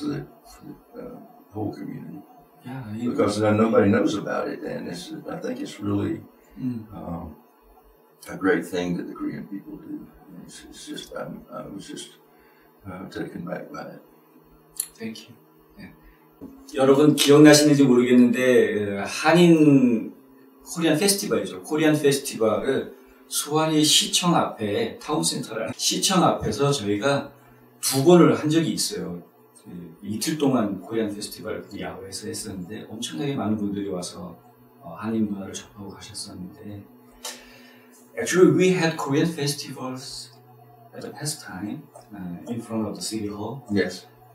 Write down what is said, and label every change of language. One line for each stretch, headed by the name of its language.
English: for the whole community. Yeah, because nobody knows about it, and I think it's really a great thing that the Korean people do. It's just, I was just taken back by it. Thank you. 네.
Korean: 여러분 기억나시는지 모르겠는데 한인 코리안 페스티벌이죠. 코리안 페스티벌을 스와니 시청 앞에 타운센터라는 시청 앞에서 저희가 2번을 한 적이 있어요. 이틀 동안 코리안 페스티벌 야외에서 했었는데 엄청나게 많은 분들이 와서 한인 문화를 접하고 가셨었는데
English: actually we had Korean festivals at the past time in front of the city hall. Yes.